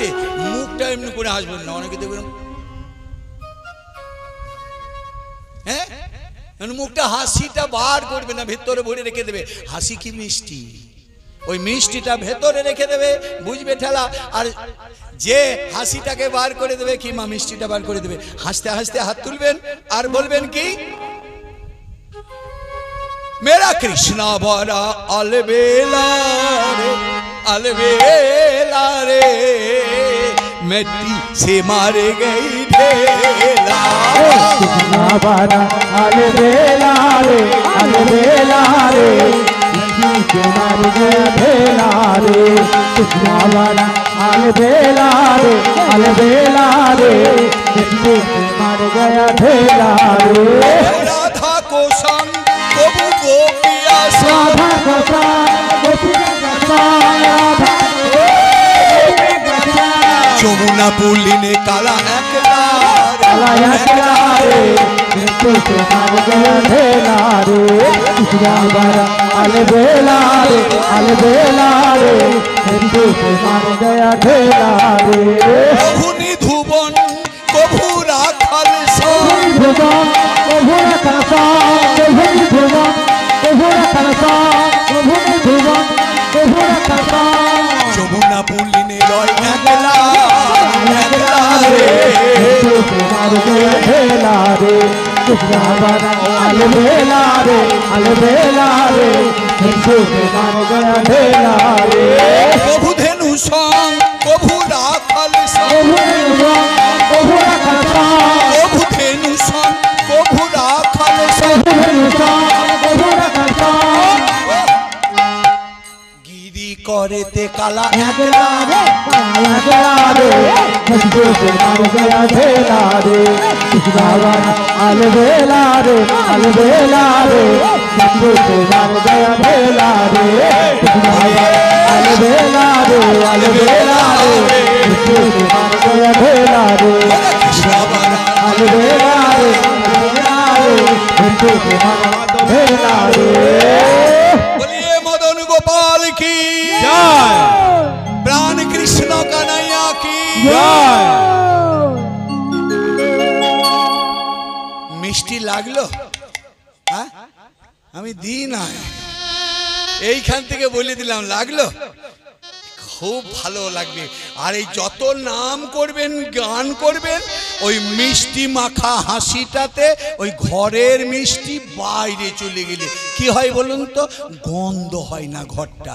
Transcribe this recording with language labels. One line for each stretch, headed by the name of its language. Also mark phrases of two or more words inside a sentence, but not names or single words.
Bangla: মুখটা এমনি করে হাসবেন না, অনেকে দেখবেন হ্যাঁ মুখটা হাসিটা বার করবে না, ভেতরে ভরে রেখে দেবে। হাসি কি মিষ্টি, ওই মিষ্টিটা ভেতরে রেখে দেবে, বুঝবে ঠেলা। আর যে হাসিটাকে বার করে দেবে, কি মা মিষ্টিটা বার করে দেবে, হাসতে হাসতে হাত তুলবেন আর বলবেন কি
Hindi: मेरा कृष्णा बड़ा अलबेला रे मिट्टी से मारे गई ढेला। कृष्णा बड़ा अलबेला रे मिट्टी से मार गया ढेला रे। कृष्णा बड़ा अलबेला रे मिट्टी से मार गया ढेला रे। राधा को संग कबू गोपिया राधा को संग
Bangla: যমুনা পুলিনে কালা একলা
Hindi: रे मिट्टी से मार गया ढेला रे। कृष्णा बड़ा अलबेला रे मिट्टी से मार गया ढेला रे।
Bangla: কভু নিধুবন কভু রাখাল যমুনা পুলিনে লয় একলা রে।
Hindi: ढेला रे। कृष्णा बड़ा अलबेला रे मिट्टी से मार गया ढेला रे।
Bangla: কভু ধেনু সং কভু রাখাল কভু ধেনু সং কভু রাখাল গিরি করেতে কালা একলা
Hindi: मिट्टी से मार गया ढेला रे। कृष्णा बड़ा अलबेला रे मिट्टी से मार गया ढेला रे। कृष्णा बड़ा अलबेला रे मिट्टी से मार गया ढेला रे। कृष्ण बड़ा अलबेला रे मिट्टी से मार ढेला रे। बोलिए मदन गोपाल की प्राण कृष्ण कन्हैया की।
Bangla: মিষ্টি লাগলো? হ্যাঁ আমি দিই না, এইখান থেকে বলে দিলাম লাগলো, খুব ভালো লাগবে। আর এই যত নাম করবেন গান করবেন ওই মিষ্টি মাখা হাসিটাতে ওই ঘরের মিষ্টি বাইরে চলে গেলে কি হয় বলুন তো, গন্ধ হয় না ঘরটা।